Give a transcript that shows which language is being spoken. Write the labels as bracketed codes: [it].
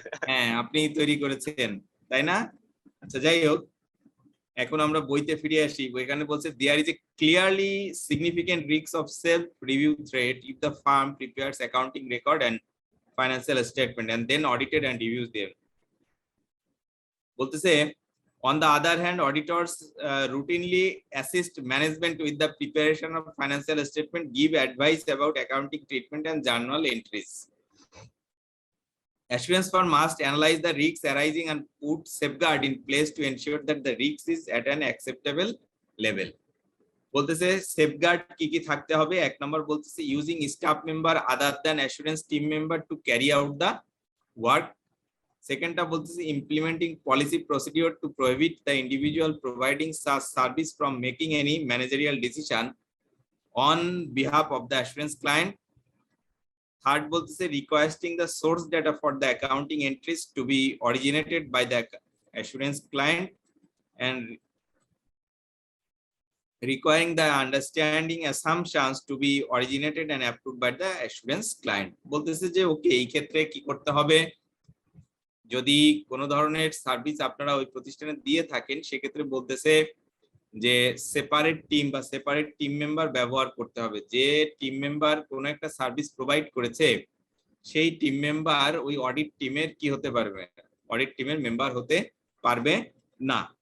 [bn] হ্যাঁ, আপনি তৈরি করেছেন, তাই না? আচ্ছা, যাই হোক, এখন আমরা বইতে ফিরে আসি। এখানে বলছে [en] There is a clearly significant risk of self review threat if the firm prepares accounting record and financial statement and then audited and reviews them. [bn] বলতেছে [en] on the other hand, auditors routinely assist management with the preparation of financial statement, give advice about accounting treatment and journal entries. Assurance firm must analyze the risks arising and put safeguard in place to ensure that the risk is at an acceptable level. [bn] বলতেছে safeguard কি কি থাকতে হবে। এক নম্বর বলতেছে [en] Using staff member other than assurance team member to carry out the work. [bn] সেকেন্ডটা বলতেছে [en] Implementing policy procedure to prohibit the individual providing such service from making any managerial decision on behalf of the assurance client. [bn] Third বলতেছে [en] requesting the source data for the accounting entries to be originated by the assurance client and requiring the understanding assumptions to be originated and approved by the assurance client. [bn] বলতেছে যে ওকে, এই ক্ষেত্রে কি করতে হবে, যদি কোনো ধরনের সার্ভিস আপনারা ওই প্রতিষ্ঠানে দিয়ে থাকেন, সেক্ষেত্রে বলতেছে যে সেপারেট টিম বা সেপারেট টিম মেম্বার ব্যবহার করতে হবে। যে টিম মেম্বার কোনো একটা সার্ভিস প্রোভাইড করেছে, সেই টিম মেম্বার ওই অডিট টিমের কি হতে পারবে, অডিট টিমের মেম্বার হতে পারবে না।